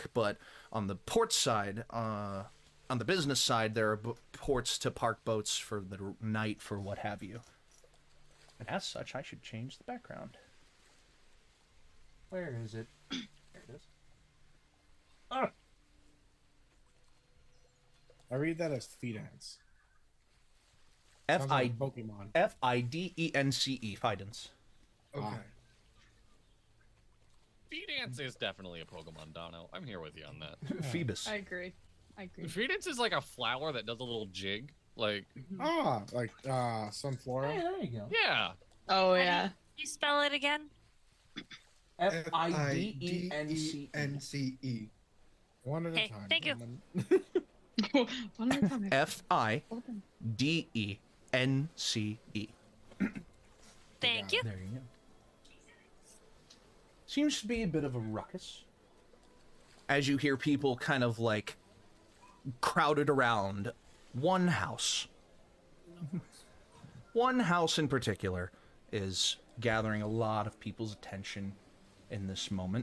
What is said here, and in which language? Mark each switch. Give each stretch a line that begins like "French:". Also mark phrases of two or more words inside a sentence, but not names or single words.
English: But on the port side, on the business side, there are ports to park boats for the night, for what have you. And as such, I should change the background. Where is it? There it is. Ah! I read that as Fidence. F-I-D-E-N-C-E, Fidence. Okay. Fidance is definitely a Pokemon, Dono. I'm here with you on that. Phoebus. I agree. I agree. Fidance is like a flower that does a little jig. Like, Like Sunflora. Hey, there you go. yeah. Oh yeah. You spell it again? F-I-D-E-N-C-E. One at a Okay, time. thank you. One more time. F-I-D-E-N-C-E. Thank you. There you go. Seems to be a bit of a ruckus. As you hear people kind of like crowded around one house. One house in particular is gathering a lot of people's attention in this moment.